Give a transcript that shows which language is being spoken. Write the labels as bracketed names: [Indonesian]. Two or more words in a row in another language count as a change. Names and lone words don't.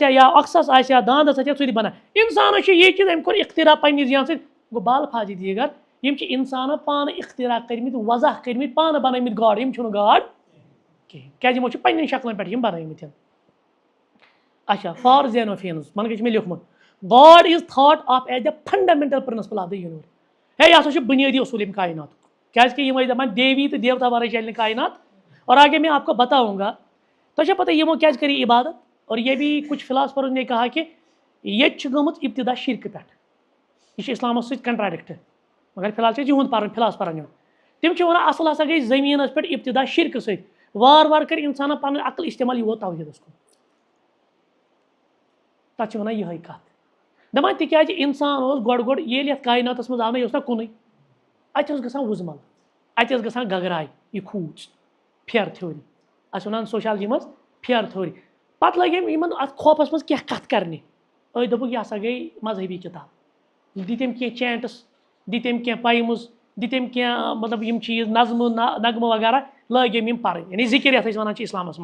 [Kashmiri] ہا یا اکسس آسہِ ہا داندس آسہِ ہا سُہ تہِ بنایہِ انسانس چھُ یہِ چیٖز أمۍ کوٚر اختراع پننہِ ذہن سۭتۍ گوٚو بال فاضی دیٖگر یِم چھِ انسانو پانہٕ اختراع کٔرمٕتۍ وضاح کٔرمٕتۍ پانہٕ بنٲومٕتۍ گاڈ یِم چھُنہٕ گاڈ کِہینۍ کیازِ یِمو چھِ پننٮ۪ن شکلن پٮ۪ٹھ یِم بنٲومٕتۍ اچھا فار زینوفینز من چھُ مےٚ لیوٗکھمُت [English] God is thought of as the fundamental principle of the universe [Kashmiri] ہے یہِ ہسا چھُ بُنیٲدی اصوٗل ییٚمہِ کائناتُک کیازِ یِم ٲسۍ دپان دیوی تہٕ دیوتا ورٲے چلہِ نہٕ کائنات [Urdu] اور آگے میں آپ کو بتاؤں گا [Kashmiri] تۄہہِ چھا پتہ یِمو کیازِ کٔر عبادت [Urdu] اور یہ بھی کچھ فلاسفروں نے کہا کہ [Kashmiri] ییٚتہِ چھِ گٔمٕژ ابتدا شرکہٕ پٮ۪ٹھ یہ چھِ اسلامس سۭتۍ کنٹراڈکٹ مگر فی الحال چھِ یِہُنٛد پرن فلاسفرن ہُنٛد تِم چھِ وَنان اصل ہسا گٔے زٔمیٖنس پٮ۪ٹھ ابتدا شرکہٕ سۭتۍ وارٕ وارٕ کٔر انسانن پنٕنۍ عقل استعمال یہِ ووت توحیٖدس کُن تتھ چھِ وَنان یِہے کتھ دپان تِکیازِ انسان اوس گۄڈٕ ییٚلہِ یتھ کائناتس منٛز آو نہ یہِ اوس نہ کُنُے اتہِ ٲس گژھان وُزمل اتہِ ٲس گژھان گگراے یہِ کھوٗژ [English] fear theory [Kashmiri] أسۍ وَنان سوشالجی منٛز [English] fear theory [Kashmiri] پتہٕ لگہِ أمۍ یِمن اتھ خوفس منٛز کینٛہہ کتھ کرنہِ أتھۍ دوٚپُکھ یہِ ہسا گٔے مذہبی کِتاب دِتۍ أمۍ کینٛہہ چینٹس دِتۍ أمۍ کینٛہہ پایمٕز دِتۍ أمۍ کینٛہہ مطلب یِم چیٖز نظمہٕ نغمہٕ وغیرہ لٲگۍ أمۍ یِم پرٕنۍ یعنی ذِکر یتھ أسۍ وَنان چھِ اسلامس